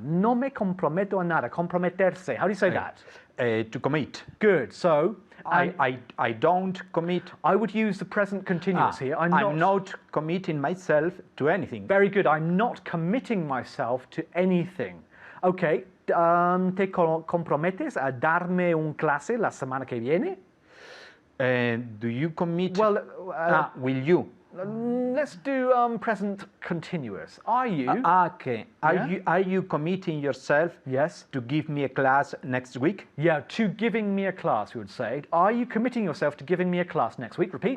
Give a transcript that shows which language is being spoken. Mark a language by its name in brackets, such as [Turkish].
[Spanish] No me comprometo a nada. Comprometerse. [English] How do you say that? To commit. Good. So I don't commit. I would use the present continuous here. I'm not committing myself to anything. Very good. I'm not committing myself to anything. Okay. [Spanish] ¿Te comprometes a darme un clase la semana que viene? [English] Do you commit? Well, will you? let's do present continuous. Are you? Okay. Yeah? Are you committing yourself Yes. to give me a class next week? Yeah, to giving me a class, we would say. Are you committing yourself to giving me a class next week? Repeat.